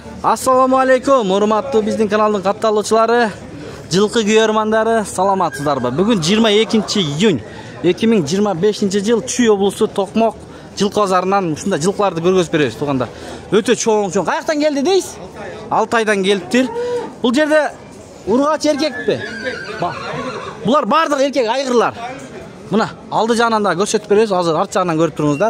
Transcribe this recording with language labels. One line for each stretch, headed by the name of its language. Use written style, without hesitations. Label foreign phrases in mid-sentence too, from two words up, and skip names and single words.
Uzbek: Assalomu alaykum, hurmatli bizning kanalning qattaloqchilari,
Kyrgyz: жылқы күйөрмандары, саламатсыздарбы? Бүгүн 22-iyun 2025-yil Чүй облусу Токмок жылқы базарынан ушундай жылқыларды көргөзүп беребиз, туугандар. Өтө чоң. Каяктан келди дейсиз? Алтайдан келиптир. Бул жерде ургач эркекпи? Булар бардык эркек айгырлар. Мына алды жагынан да көрсөтүп беребиз, азыр арт жагынан көрүп туруңуздар.